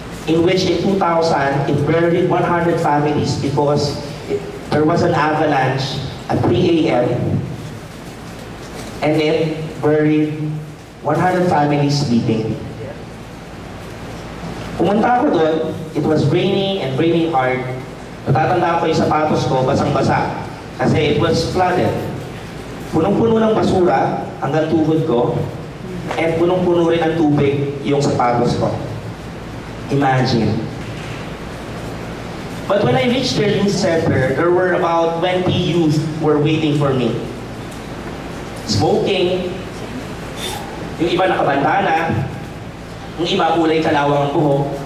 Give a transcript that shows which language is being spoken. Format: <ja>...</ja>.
<en>In which in 2000, it buried 100 families because there was an avalanche at 3 a.m. and it buried 100 families sleeping. Pumunta ako doon, it was raining and raining hard.</en> <tl>Natatanda ko yung sapatos ko, basang-basa. Kasi it was flooded. Punong-puno ng basura hanggang tuhod ko, and punong-puno rin ng tubig yung sapatos ko.</tl> <en>Imagine. But when I reached the youth center, there were about 20 youth who were waiting for me.</en> <tl>Smoking, yung iba nakabandana, yung iba kulay kalawang ang buhok.</tl>